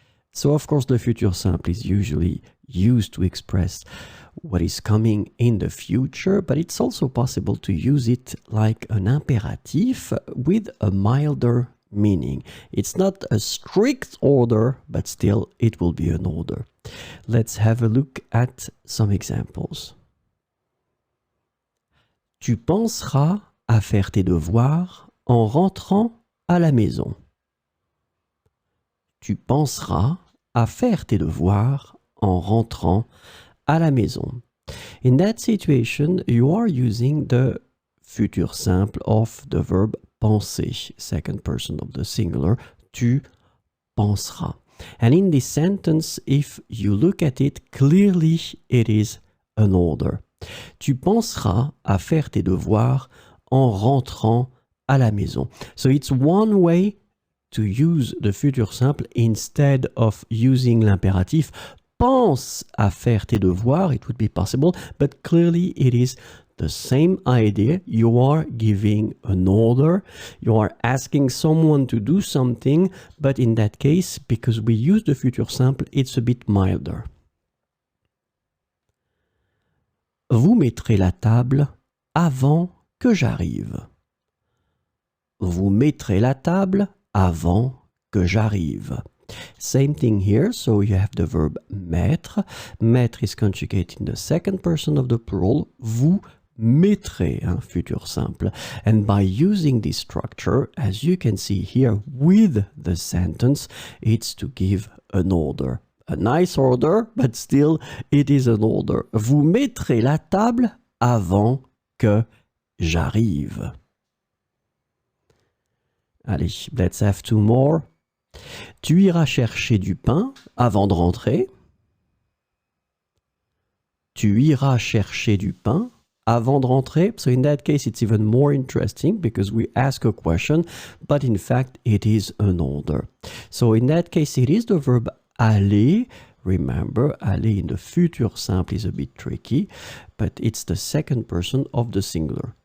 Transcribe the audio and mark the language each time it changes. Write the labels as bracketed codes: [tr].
[en] So of course the futur simple is usually used to express what is coming in the future, but it's also possible to use it like an impératif with a milder meaning. It's not a strict order, but still it will be an order. Let's have a look at some examples. [fr] Tu penseras à faire tes devoirs en rentrant à la maison. Tu penseras à faire tes devoirs en rentrant à la maison. [en] In that situation, you are using the futur simple of the verb penser, second person of the singular, [fr] tu penseras. [en] And in this sentence, if you look at it, clearly it is an order. [fr] Tu penseras à faire tes devoirs en rentrant à la maison. [en] So it's one way to use the futur simple instead of using l'impératif. [fr] Pense à faire tes devoirs, [en] it would be possible, but clearly it is the same idea. You are giving an order, you are asking someone to do something, but in that case, because we use the futur simple, it's a bit milder. [fr] Vous mettrez la table avant que j'arrive. Vous mettrez la table avant que j'arrive. [en] Same thing here, so you have the verb mettre. Mettre is conjugated in the second person of the plural. [fr] Vous mettrez, futur simple. [en] And by using this structure, as you can see here with the sentence, it's to give an order. A nice order, but still it is an order. [fr] Vous mettrez la table avant que j'arrive. [en] Allez, let's have two more. [fr] Tu iras chercher du pain avant de rentrer. Tu iras chercher du pain avant de rentrer. [en] So in that case, it's even more interesting because we ask a question, but in fact, it is an order. So in that case, it is the verb aller. Remember, aller in the futur simple is a bit tricky, but it's the second person of the singular.